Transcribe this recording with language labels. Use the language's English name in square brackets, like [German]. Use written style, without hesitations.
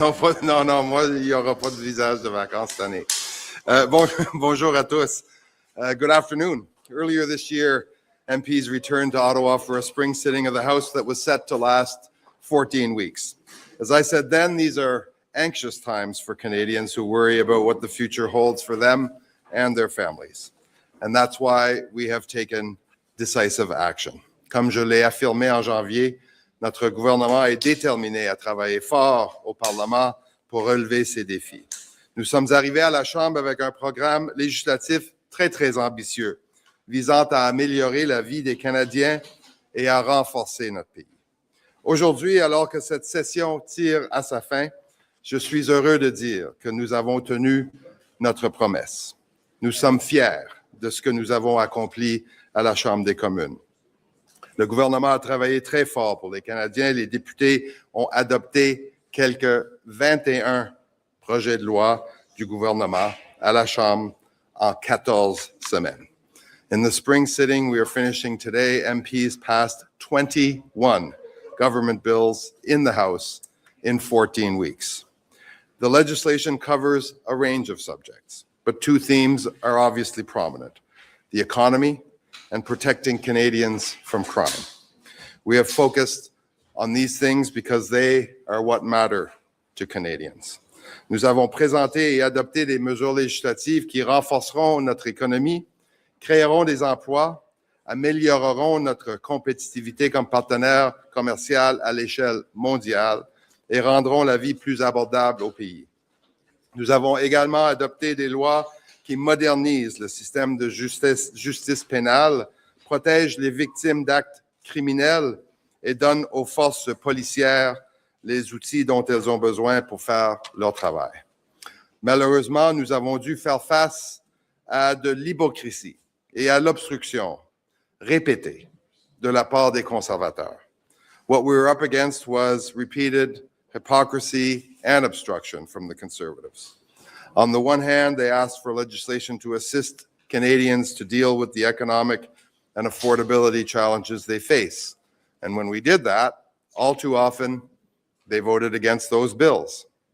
[French] Non, moi, il n'y aura pas de visage de vacances cette année. Bonjour à tous. [English] Good afternoon. Earlier this year, MPs returned to Ottawa for a spring sitting of the House that was set to last 14 weeks. As I said then, these are anxious times for Canadians who worry about what the future holds for them and their families. And that's why we have taken decisive action. [French] Comme je l'ai affirmé en janvier, notre gouvernement est déterminé à travailler fort au Parlement pour relever ces défis. Nous sommes arrivés à la Chambre avec un programme législatif très ambitieux, visant à améliorer la vie des Canadiens et à renforcer notre pays. Aujourd'hui, alors que cette session tire à sa fin, je suis heureux de dire que nous avons tenu notre promesse. Nous sommes fiers de ce que nous avons accompli à la Chambre des communes. Le gouvernement a travaillé très fort pour les Canadiens. Les députés ont adopté quelques 21 projets de loi du gouvernement à la Chambre en 14 semaines. [English] In the spring sitting we are finishing today, MPs passed 21 government bills in the House in 14 weeks. The legislation covers a range of subjects, but two themes are obviously prominent: the economy and protecting Canadians from crime. We have focused on these things because they are what matter to Canadians. [French] Nous avons présenté et adopté des mesures législatives qui renforceront notre économie, créeront des emplois, amélioreront notre compétitivité comme partenaire commercial à l'échelle mondiale et rendront la vie plus abordable au pays. Nous avons également adopté des lois qui modernise le système de justice pénale, protège les victimes d'actes criminels et donne aux forces policières les outils dont elles ont besoin pour faire leur travail. Malheureusement, nous avons dû faire face à de l'hypocrisie et à l'obstruction répétée de la part des conservateurs. [English] What we were up against was repeated hypocrisy and obstruction from the Conservatives. On the one hand, they asked for legislation to assist Canadians to deal with the economic and affordability challenges they face. And when we did that, all too often, they voted against those bills.